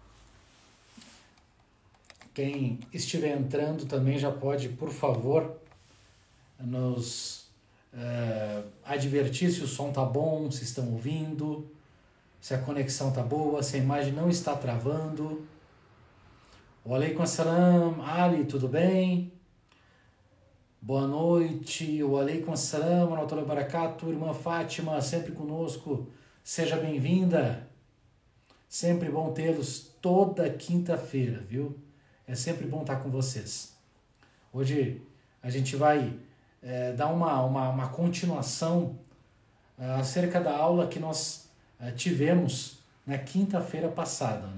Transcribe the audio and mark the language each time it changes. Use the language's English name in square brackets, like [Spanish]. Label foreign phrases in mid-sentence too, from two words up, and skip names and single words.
[Portuguese] Quem estiver entrando também já pode, por favor, nos advertir se o som tá bom, se estão ouvindo, se a conexão tá boa, se a imagem não está travando. [Arabic] وعليكم السلام, [Portuguese] Ali, tudo bem? Boa noite. [Arabic] وعليكم السلام، ورحمة الله وبركاته. [Portuguese] Irmã Fátima, sempre conosco. Seja bem-vinda. Sempre bom tê-los toda quinta-feira, viu? É sempre bom estar com vocês. Hoje a gente vai dar uma continuação acerca da aula que nós tivemos na quinta-feira passada, né?